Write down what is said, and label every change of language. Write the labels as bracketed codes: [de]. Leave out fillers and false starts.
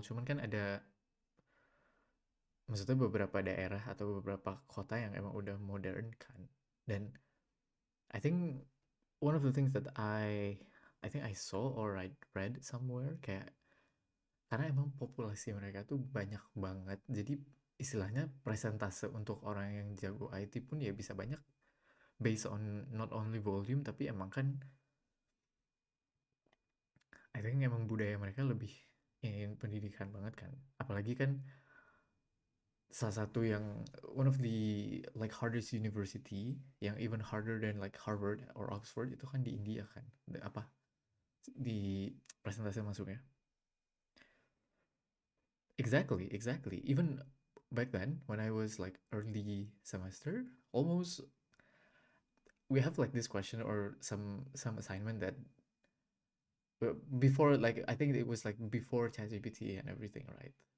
[id] Cuman kan ada, maksudnya beberapa daerah atau beberapa kota yang emang udah modern kan. [en] Dan I think one of the things that I think I saw or I read somewhere [id] kayak karena emang populasi mereka tuh banyak banget. Jadi istilahnya presentase untuk orang yang jago IT pun ya bisa banyak [en] based on not only volume [id] tapi emang kan [en] I think [id] emang budaya mereka lebih ingin pendidikan banget kan. Apalagi kan salah satu yang [en] one of the like hardest university yang even harder than like Harvard or Oxford [id] itu kan di India kan. Apa di presentasi masuknya. [en] Exactly, exactly. Even back then when I was like early semester, almost we have like this question or some assignment that before like I think it was like before ChatGPT and everything, right?